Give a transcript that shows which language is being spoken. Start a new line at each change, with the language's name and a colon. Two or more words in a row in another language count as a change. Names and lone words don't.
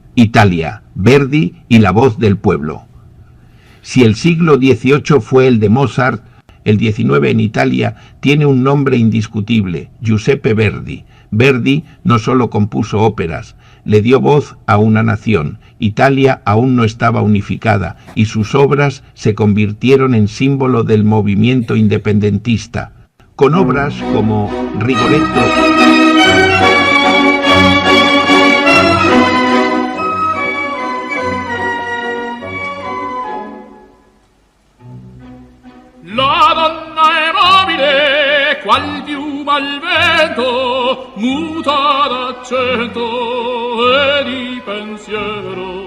Spanish: Italia, Verdi y la voz del pueblo. Si el siglo XVIII fue el de Mozart, el XIX en Italia tiene un nombre indiscutible, Giuseppe Verdi. Verdi no solo compuso óperas, le dio voz a una nación. Italia aún no estaba unificada y sus obras se convirtieron en símbolo del movimiento independentista, con obras como Rigoletto.
Italian: La donna è mobile, qual piuma al vento, muta d'accento e di pensiero.